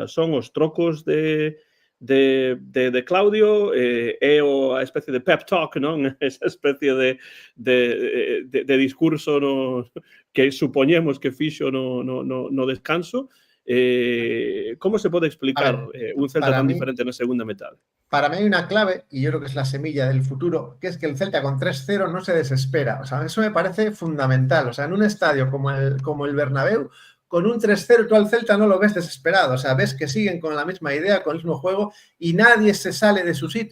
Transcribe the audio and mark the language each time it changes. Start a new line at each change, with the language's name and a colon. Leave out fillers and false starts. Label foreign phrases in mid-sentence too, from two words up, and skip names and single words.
Galician: Son os trocos de Claudio, é a especie de
English: pep talk,
Galician: non? Esa especie de discurso que supoñemos que fixo no descanso. Como se pode explicar un Celta tan diferente na segunda metade?
Spanish: Para mí hay una clave, y yo creo que es la semilla del futuro, que es que el Celta con 3-0 no se desespera. O sea, eso me parece fundamental. O sea, en un estadio como el Bernabéu, con un 3-0 tú al Celta no lo ves desesperado. O sea, ves que siguen con la misma idea, con el mismo juego, y nadie se sale de su sitio.